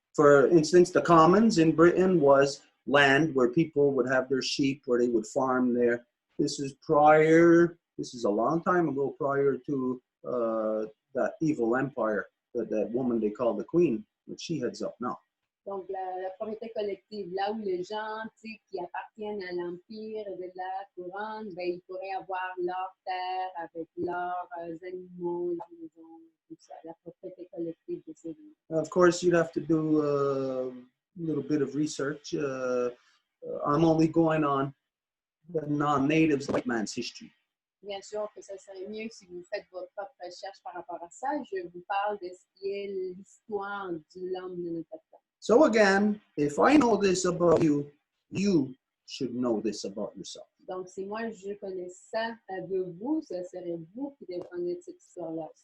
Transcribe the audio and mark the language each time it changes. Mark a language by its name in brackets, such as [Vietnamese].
[English] For instance, the Commons in Britain was land where people would have their sheep, where they would farm there. This is a long time ago, prior to that evil empire, that woman they call the Queen, which she heads up now. [French] Donc, la propriété collective, là où les gens qui appartiennent à l'Empire de la Couronne, ben, ils pourraient avoir leur terre avec leurs animaux, leurs maisons, tout ça, la propriété collective de ces gens. [English] Of course, you'd have to do a little bit of research. I'm only going on the non-natives white man's history. [French] Bien sûr que ça serait mieux si vous faites votre propre recherche par rapport à ça. Je vous parle de ce qui est l'histoire de l'homme de notre temps. [English] So again, if I know this about you, you should know this about yourself. [French] Donc, si moi je connais ça de vous, ce serait vous qui devez connaître cette histoire-là.